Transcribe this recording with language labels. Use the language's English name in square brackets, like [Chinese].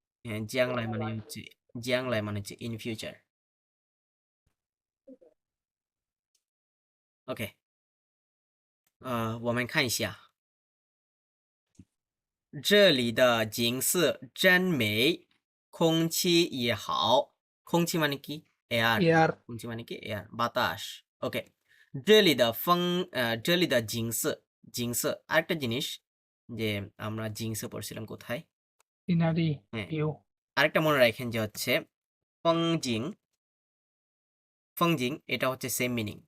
[Bangla] হ্যাঁ জিয়াংলাই মানে হচ্ছে জিয়াংলাই মানে হচ্ছে [English] In future. [Chinese] OK，我们看一下这里的景色真美，空气也好。 [Bangla] 空气মানে কি? এয়ার। [English] air [Bangla] 空气মানে কি? এয়ার, বাতাস। ওকে। [Chinese] 这里的风这里的景色景色 [Bangla] আরেকটা জিনিস যে আমরা জিংসে পড়ছিলাম কোথায়? [English] scenery [Bangla] হ্যাঁ। [English] view [Bangla] আরেকটা মনে রাখেন যে হচ্ছে ফংজিং, ফংজিং এটা হচ্ছে সেম মিনিং।